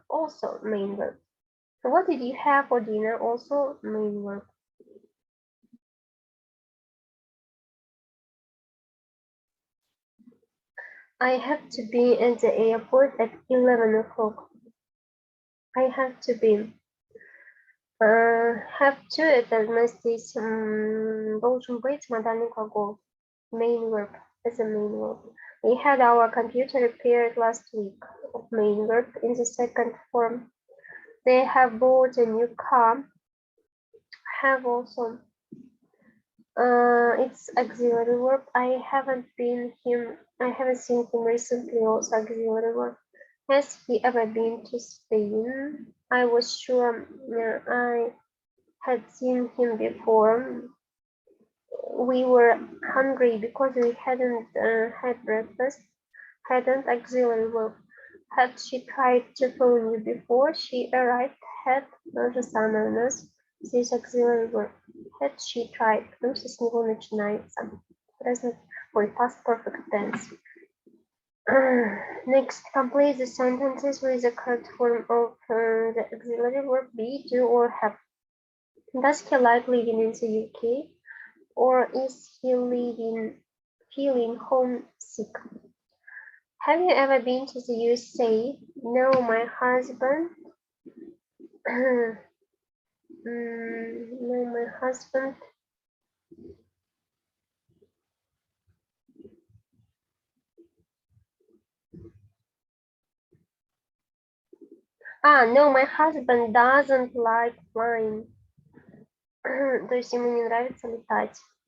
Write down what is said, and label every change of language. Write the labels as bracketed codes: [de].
[en] Also main verb. So what did you have for dinner? Also main verb. I have to be at the airport at 11 o'clock. I have to be. [ru] Have to, это у нас здесь должен быть модальный глагол. [en] Main verb as a main verb. We had our computer repaired last week. Main verb in the second form. They have bought a new car. Have also. It's auxiliary verb. I haven't seen him recently. Also auxiliary verb. Has he ever been to Spain? I was sure I had seen him before. We were hungry because we hadn't had breakfast. Hadn't auxiliary verb. Had she tried to phone you before she arrived? [ru] Had то же самое у нас. [en] Здесь auxiliary verb. Had she tried, [ru] потому что с него начинается. [en] Present, past perfect tense. Next, complete the sentences with the correct form of the auxiliary verb be, do, or have. Does he like living in the UK? Or is he feeling homesick? Have you ever been to the USA? No, my husband. No, my husband. No, my husband doesn't like flying. [ru] То есть ему не нравится летать.